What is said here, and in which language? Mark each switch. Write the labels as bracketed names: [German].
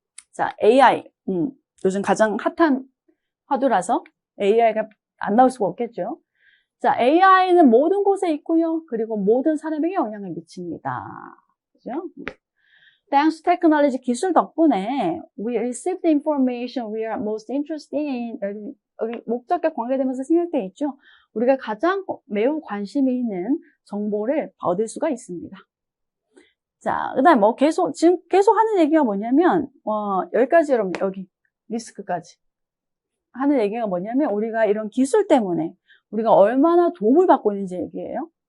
[Korean] 자, AI. 요즘 가장 핫한 화두라서 AI가 안 나올 수가 없겠죠. 자, AI는 모든 곳에 있고요. 그리고 모든 사람에게 영향을 미칩니다. 그죠? [English] Thanks to technology [Korean] 기술 덕분에 [English] we receive the information we are most interested in. [Korean] 여기 목적과 관계되면서 생략되어 있죠. 우리가 가장 매우 관심이 있는 정보를 얻을 수가 있습니다. 자, 그 다음에 지금 계속 하는 얘기가 뭐냐면, 여기까지 여러분, 여기, 리스크까지. 하는 얘기가 뭐냐면, 우리가 이런 기술 때문에, 우리가 얼마나 도움을 받고 있는지 얘기예요.